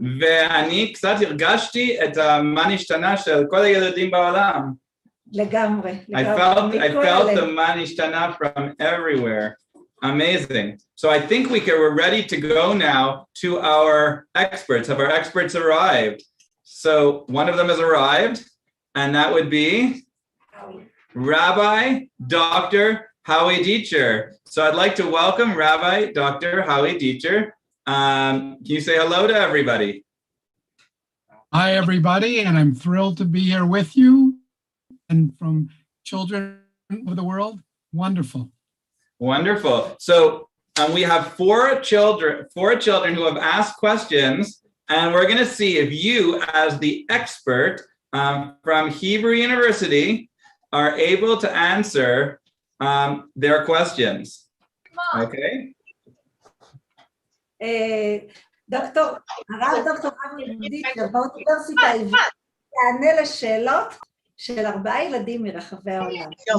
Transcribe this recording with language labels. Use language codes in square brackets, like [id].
[he] ואני קצת הרגשתי את מה נשתנה של כל הילדים בעולם. לגמרי. [en] I felt the manishtana from everywhere. Amazing. So I think we're ready to go now to our experts. Have our experts arrived? So one of them has arrived, and that would be Rabbi Dr. Howie Dieter. So I'd like to welcome Rabbi Dr. Howie Dieter. Can you say hello to everybody? Hi, everybody, and I'm thrilled to be here with you. And from children of the world, wonderful. Wonderful. So we have four children who have asked questions, and we're going to see if you, as the expert from Hebrew University, are able to answer their questions. Okay. [he] דוקטור אבי דיטר באוניברסיטה העברית יענה לשאלות של 4 ילדים מרחבי העולם.